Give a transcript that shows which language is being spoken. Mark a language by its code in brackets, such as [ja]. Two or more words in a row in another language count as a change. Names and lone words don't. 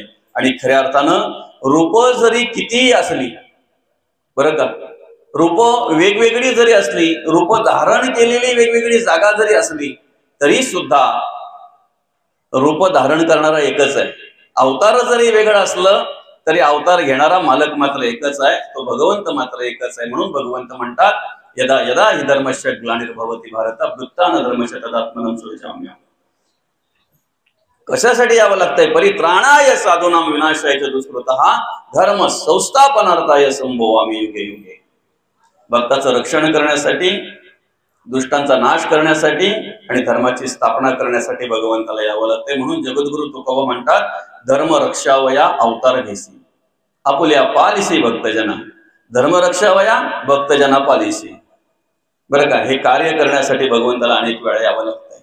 [mr] आणि खऱ्या अर्थानं रूप जरी कितीही असली, बरं का, रूप वेगवेगळी जरी असली, रूप धारण केलेली वेगवेगळी जागा जरी असली, तरी सुद्धा रूप धारण करणारा एकच आहे. अवतार जरी वेगळं असलं तरी अवतार घेणारा मालक मात्र एकच आहे, तो भगवंत मात्र एकच आहे. म्हणून भगवंत म्हणतात, [sa] यदा यदा हि धर्मस्य ग्लानिर्भवति भारत अभ्युत्थान धर्मस्य तदात्मनं सृजाम्यहम्. [mr] कशासाठी यावं लागतंय? [sa] परित्राणाय साधूनां विनाशाय च दुष्कृतः धर्म संस्थापनार्थाय संभवामि युगे युगे. [mr] भक्ताचं रक्षण करण्यासाठी, दुष्टांचा नाश करण्यासाठी आणि धर्माची स्थापना करण्यासाठी भगवंताला यावं लागतंय. म्हणून जगद्गुरु तुकोबा म्हणतात, धर्म रक्षावया अवतार घेसी आपुल्या पालिसी भक्तजना. धर्म रक्षावया भक्तजना पालिसी. बरं का, हे कार्य करण्यासाठी भगवंताला अनेक वेळा यावं लागतंय.